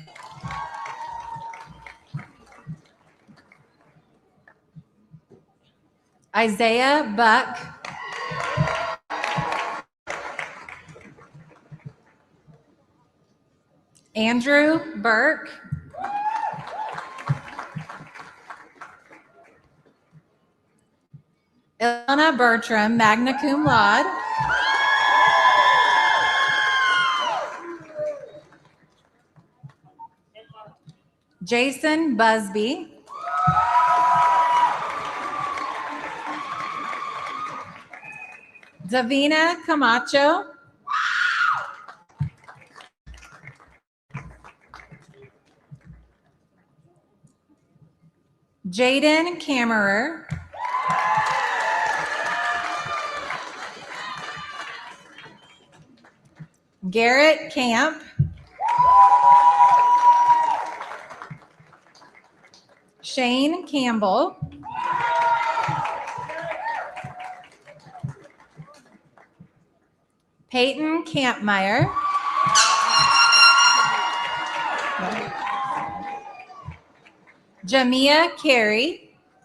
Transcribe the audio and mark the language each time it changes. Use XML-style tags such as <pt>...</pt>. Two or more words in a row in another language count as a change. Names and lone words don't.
<en>Isaiah Buck. Andrew Burke. Ilana Bertram,</en> <la>magna cum laude.</la> <en>Jason Busby. Davina Camacho. Jaden Kammerer. Garrett Camp. Shane Campbell, Peyton Campmeyer, Jamia Carey,</en>